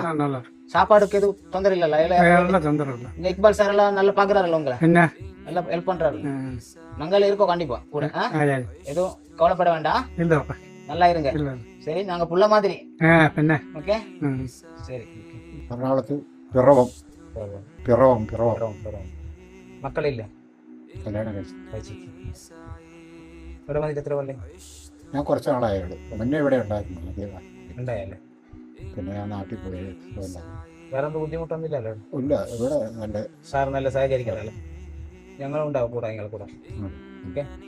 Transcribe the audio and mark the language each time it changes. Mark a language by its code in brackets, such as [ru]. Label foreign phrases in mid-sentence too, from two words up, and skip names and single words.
[ta] நல்லா. சாப்பாடுக்கு எதுவும் தொந்தரவு இல்ல? தொந்தரவு இல்ல. இந்த இக்பால் சார் எல்லாம் நல்லா பாக்குறாருல்ல உங்களை? என்ன நல்லா ஹெல்ப் பண்றாரு. நாங்களே இருக்கோம் கண்டிப்பா கூட. எதுவும் கவலைப்பட வேண்டாம். இல்ல நல்லா இருங்க. சரி, நாங்க புள்ள மாதிரி. என்ன ஓகே சரி. [ml] എറണാകുളത്ത് പിറവം മക്കൾ ഇല്ല? കല്യാണം കഴിച്ചു. ഇവിടെ വന്നിട്ട് എത്ര കൊല്ലേ? ഞാൻ കുറച്ച് നാളായുള്ളൂ. മുന്നേ ഇവിടെ ഉണ്ടായിരുന്നു ആദ്യം. ഉണ്ടായല്ലേ? പിന്നെ ഞാൻ നാട്ടിൽ പോയി. വേറെ എന്ത് ബുദ്ധിമുട്ടൊന്നുമില്ലല്ലോ? ഇല്ല, ഇവിടെ നല്ല സാർ നല്ല സഹകരിക്കണല്ലേ? ഞങ്ങളും ഉണ്ടാവും കൂടെ, നിങ്ങളെ കൂടെ. ഓക്കെ.